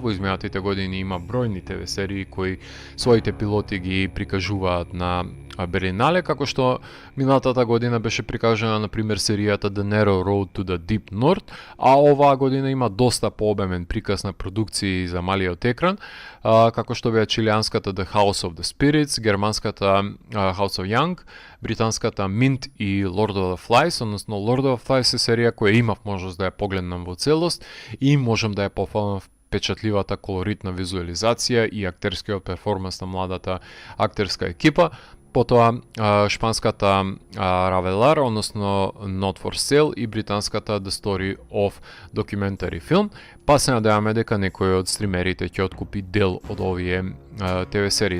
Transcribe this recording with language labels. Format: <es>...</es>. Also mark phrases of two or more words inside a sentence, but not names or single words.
<mk>Во изминатите години има бројни ТВ серии кои своите пилоти ги прикажуваат на Беринале, како што минатата година беше прикажана на пример серијата The Narrow Road to the Deep North, а оваа година има доста пообемен приказ на продукции за малиот екран, како што беа чилијанската The House of the Spirits, германската House of Young, британската Mint и Lord of the Flies, односно Lord of the Flies е серија која имав можност да ја погледнам во целост и можам да ја пофалам впечатливата колоритна визуализација и актерскиот перформанс на младата актерска екипа. Потоа шпанската Ravelar, односно Not for Sale, и британската The Story of Documentary Film, па се надеваме дека некој од стримерите ќе откупи дел од овие ТВ серии.</mk>